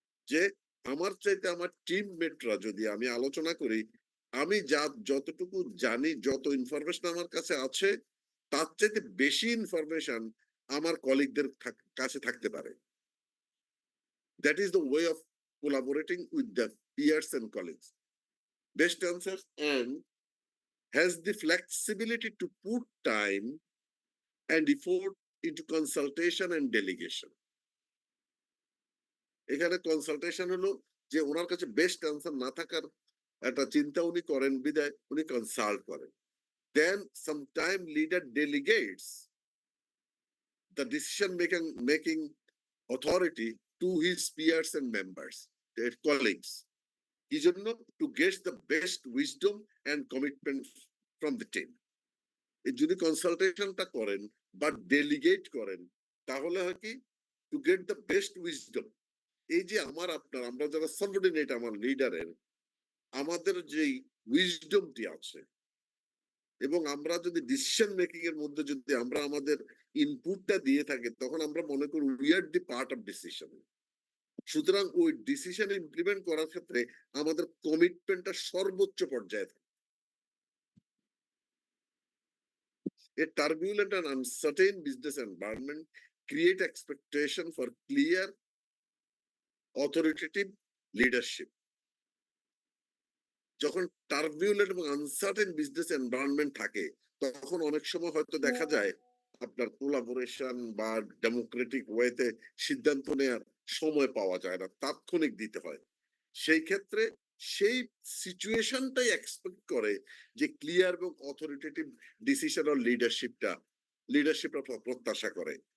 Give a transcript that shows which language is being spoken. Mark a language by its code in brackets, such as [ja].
[bn] যে আমার চাইতে আমার টিমমেটরা, যদি আমি আলোচনা করি, আমি যতটুকু জানি, যত ইনফরমেশন আমার কাছে আছে, তার চাইতে বেশি ইনফরমেশন আমার কলিগদের কাছে থাকতে পারে। [en] That is the way of collaborating with the peers and colleagues. Best answer and has the flexibility to put time and effort into consultation and delegation. [bn] এখানে কনসালটেশন হলো যে ওনার কাছে বেস্ট অ্যান্সার না থাকার একটা চিন্তা উনি করেন, বিদায় উনি কনসাল্ট করেন। [en] Then sometime leader delegates the decision making authority to his peers and members, colleagues. [bn] কি জন্য? [en] To get the best wisdom and commitment from the team. [bn] যদি কনসালটেশনটা করেন বা ডেলিগেট করেন তাহলে হয় কি, [en] To get the best wisdom. [bn] এই যে আমরা যারা সাবঅর্ডিনেট আমার লিডারের, আমাদের যে উইজডমটি আছে এবং আমরা যদি ডিসিশন মেকিং এর মধ্যে যদি আমরা আমাদের ইনপুটটা দিয়ে থাকি, তখন আমরা মনে করি [en] We are the part of decision. [bn] সুতরাং ওই ডিসিশন ইমপ্লিমেন্ট করার ক্ষেত্রে আমাদের কমিটমেন্টটা সর্বোচ্চ পর্যায়ে থাকে। [en] A turbulent and uncertain business environment create expectation for clear, authoritative leadership. [bn] যখন টার্বিউলেন্ট এবং আনসার্টেন বিজনেস এনভায়রনমেন্ট থাকে, তখন অনেক সময় হয়তো দেখা যায় আপনার কোলাবোরেশন বা ডেমোক্রেটিক ওয়েতে সিদ্ধান্ত নেওয়ার সময় পাওয়া যায় না, তাৎক্ষণিক দিতে হয়। সেই ক্ষেত্রে সেই সিচুয়েশনটাই এক্সপেক্ট করে যে ক্লিয়ার এবং অথরিটেটিভ ডিসিশন অর লিডারশিপটা প্রত্যাশা করে।